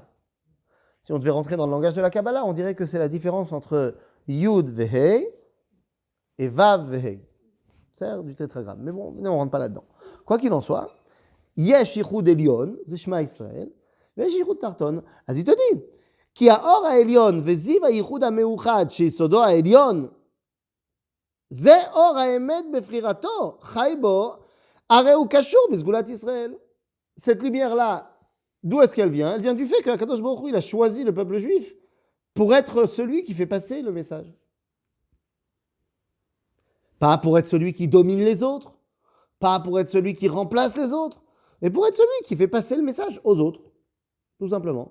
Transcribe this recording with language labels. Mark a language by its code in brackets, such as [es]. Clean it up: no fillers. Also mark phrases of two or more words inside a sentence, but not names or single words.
[fr] Si on devait rentrer dans le langage de la Kabbalah, on dirait que c'est la différence entre Yud Vehei et Vav Vehei. C'est du tétragramme. Mais bon, on ne rentre pas là-dedans. Quoi qu'il en soit, [he] יש ייחוד עליון, c'est שמע ישראל, יש ייחוד תרתון. [fr] As il te dit, [he] כי האור העליון וזיו הייחוד המאוחד שיסודו העליון זה אור האמת בבחירתו, חי בו, הרי הוא קשור בסגולת ישראל. [fr] Cette lumière-là, d'où est-ce qu'elle vient? Elle vient du fait qu' [he] הקדוש ברוך הוא, [fr] il a choisi le peuple juif pour être celui qui fait passer le message. Pas pour être celui qui domine les autres, pas pour être celui qui remplace les autres, mais pour être celui qui fait passer le message aux autres, tout simplement.